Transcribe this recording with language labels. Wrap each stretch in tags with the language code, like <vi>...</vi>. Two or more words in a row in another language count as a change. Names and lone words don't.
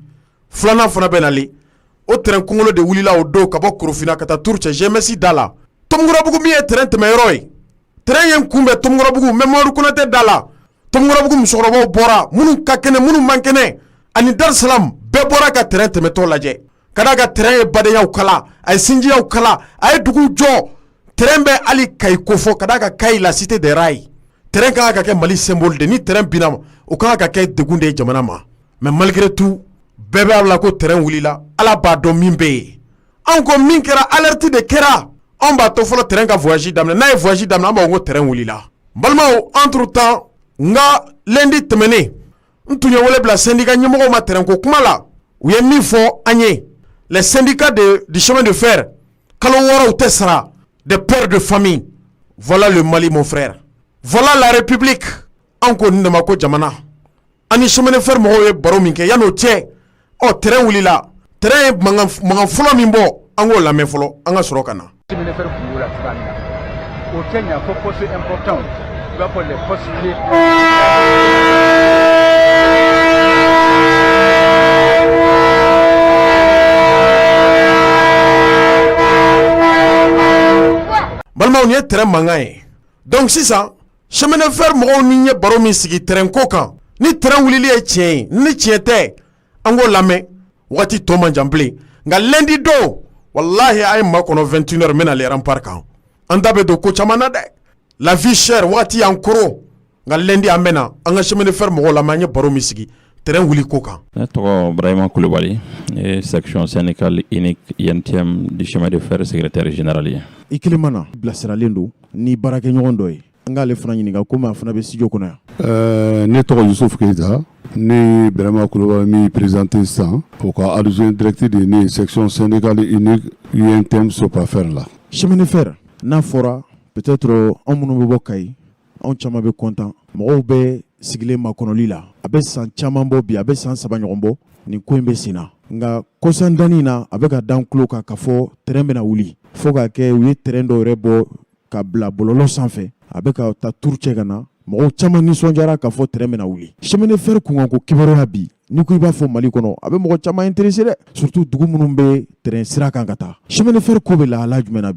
<bm>filanan fana bɛ nalen o terrain kɔngɔlo de wulila o don ka bɔ Korofina ka taa Tour cɛ GMS da la Tomukurabugu min ye terrain tɛmɛyɔrɔ ye terrain ye n kunbɛn Tomukurabugu Mamadu Konate da la Tomukurabugu musokɔrɔbaw bɔra minnu ka kɛnɛ minnu man kɛnɛ ani Dar es Salaam bɛɛ bɔra ka terrain tɛmɛtɔ lajɛ ka d'a ka terrain ye badenyaw kala a ye sinjiyaw kala a ye dugu jɔ terrain bɛ hali Kayi kofɔ ka d'a ka Kayi la</bm> <fr>cité des rails</fr> <bm>terrain kan ka kɛ Mali symbole de ni terrain binna o kan ka kɛ degun de ye jamana ma</bm> <fr>mais malgré tout</fr> <bm>bɛɛ bɛ ala ko terrain wulila ala b'a dɔn min bɛ yen anw ko min kɛra alerte de kɛra anw b'a to fɔlɔ terrain ka voyage daminɛ n'a ye voyage daminɛ an b'a fɔ ko terrain wulila balimaw</bm> <fr>entre temps</fr> <bm>nka lundi tɛmɛnen n tun ye wele bila syndicat ɲɛmɔgɔw ma terrain ko kuma la u ye min fɔ an ye</bm> <fr>les syndicats du chemin de fer</fr> <bm>kalo 6 u tɛ sara</bm> <fr>des pères de famille voilà le Mali mon frère voilà la République</fr> <bm>anw ko nin de ma ko jamana ani</bm> <fr>chemin de fer</fr> <bm>mɔgɔw ye baro min kɛ yan'o cɛ terrain wulila terrain ye mankan fɔlɔ min bɔ an k'o lamɛn fɔlɔ an ka sɔrɔ ka na</bm> <fr>chemin de fer</fr> <bm>kun la cogoya min na o tɛ ɲa fɔ</bm> <fr>poste important</fr> <bm>i b'a fɔ</bm> <fr>les postes clés</fr> <bm>balimaw nin ye terrain mankan ye donc sisan</bm> <fr>chemin de fer</fr> <bm>mɔgɔw ni ye baro min sigi terrain ko kan ni terrain wulili ye tiɲɛ ye ni tiɲɛ tɛ an k'o lamɛn waati tɔ man jan bilen nka lundi don walahi a ye maa kɔnɔ 21h n bɛna</bm> <fr>les remparts</fr> <bm>kan an da bɛ don ko caman na dɛ</bm> <fr>la vie chère</fr> <bm>waati y'an koro nka lundi an bɛna an ka</bm> <fr>chemin de fer</fr> <bm>mɔgɔw lamɛn an ye baro min sigi terrain wuli ko kan. Ne tɔgɔ Brahima Kulibali</bm> <fr>section syndicale unique INTM du chemin de fer secrétaire général</fr> <bm>ye. I kelen mana bilasiralen don ni baarakɛɲɔgɔn dɔ ye an k'ale fana ɲininka komi a fana bɛ studio kɔnɔ yan. Ne tɔgɔ Yusuf Keita ne Brahima Kulibali min présenté sisan o ka</bm> <fr>adjoint directeur</fr> <bm>de ne</bm> <fr>section syndicale unique INTM</fr> <bm>Sopafer la.</bm> <fr>chemin de fer</fr> <bm>n'a fɔra peut-être anw minnu bɛ bɔ Kayi anw caman bɛ content mɔgɔw bɛ sigilen makɔnɔli la a bɛ san caman bɔ bi a bɛ san 3 ɲɔgɔn bɔ nin ko in bɛ sen na nka kɔsan danni na a bɛ ka dan tulo kan ka fɔ terrain bɛna wuli fo ka kɛ u ye terrain dɔw yɛrɛ bɔ ka bila bɔlɔlɔ sanfɛ a bɛ ka taa Tour cɛ ka na mɔgɔw caman nisɔndiyara ka fɔ terrain bɛna wuli</bm> <fr>chemin de fer</fr> <bm>kunkanko kibaruya bi ni ko i b'a fɔ Mali kɔnɔ a bɛ mɔgɔ caman intéressé dɛ surtout dugu minnu bɛ terrain sira kan ka taa</bm> <fr>chemin de fer</fr> <bm>ko bɛ lahala jumɛn na bi.</bm>